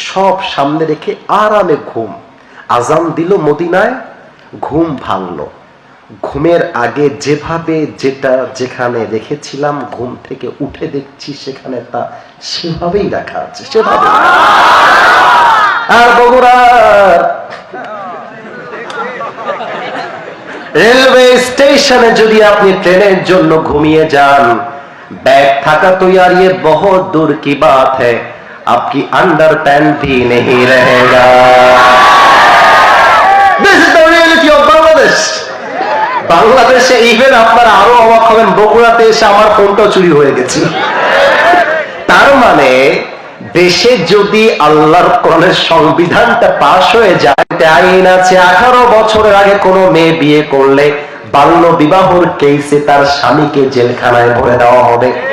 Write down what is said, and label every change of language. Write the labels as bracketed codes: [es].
[bn] সব সামনে রেখে আরামে ঘুম। আজান দিল মদিনায়, ঘুম ভাঙলো। ঘুমের আগে যেভাবে যেটা যেখানে রেখেছিলাম, ঘুম থেকে উঠে দেখছি সেখানে তা সেভাবেই রাখা আছে, সেভাবে। আর বগুড়ার রেলওয়ে স্টেশনে যদি আপনি ট্রেনের জন্য ঘুমিয়ে যান, [hi] बैग [bn] থাকা [hi] तो यार ये बहुत दूर की बात है, आपकी अंडर पैंट भी नहीं रहेगा। [en] This is the reality of Bangladesh. [bn] বাংলাদেশে ইভেন আপনারা আরো অবাক হবেন, বগুড়াতে এসে আমার ফোনটা চুরি হয়ে গেছে। তার মানে দেশে যদি আল্লাহর কোরআনের সংবিধানটা পাশ হয়ে যায়, আইন আছে 18 বছরের আগে কোনো মেয়ে বিয়ে করলে বাল্য বিবাহর কেসে তার স্বামীকে জেলখানায় ভরে দেওয়া হবে।